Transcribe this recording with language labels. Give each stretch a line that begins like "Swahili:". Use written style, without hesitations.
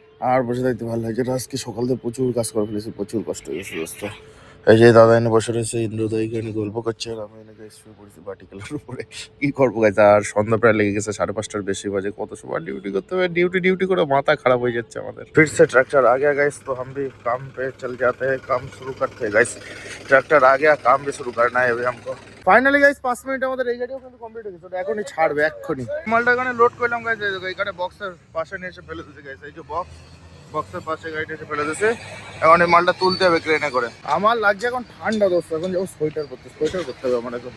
Bangla: আর বসে থাকতে ভালো লাগছে, আজকে সকাল থেকে প্রচুর কাজ করে ফেলেছি, প্রচুর কষ্ট হয়ে গেছে দোস্ত। এই যে দাদা এনে বসে রয়েছে, ইন্দ্রদা এখানে গল্প করছে, আর আমি এনে গাইজ শুয়ে পড়েছি ভার্টিক্যালের উপরে। কি করবো গাইজ, আর সন্ধ্যা প্রায় লেগে গেছে, 5:30টার বেশি বাজে। কত সময় ডিউটি করতে হবে, ডিউটি করে মাথা খারাপ হয়ে যাচ্ছে আমাদের।
Hindi: फिर से ट्रैक्टर आ गया गाइस, तो हम भी काम पे चल जाते हैं, काम शुरू करते हैं गाइस। ट्रैक्टर आ गया, काम भी शुरू करना है अभी हमको।
Bangla: ফাইনালি গাইস 5 মিনিট আমাদের এই গাড়িও কিন্তু কমপ্লিট হয়ে গেছে, ওটা এখনই ছাড়বে এক্ষুনি। মালটা এখানে লোড করলাম গাইস, এখানে বক্সের পাশে নিয়ে এসে ফেলে দিয়েছে গাইস, এই যে বক্সের পাশে গাড়িটা এসে ফেলে দিয়েছে। এখন এই মালটা তুলতে হবে ক্রেনে করে। আমার লাগছে এখন ঠান্ডা দোস্ত, এখন যাবো সোয়েটার করতে হবে আমার।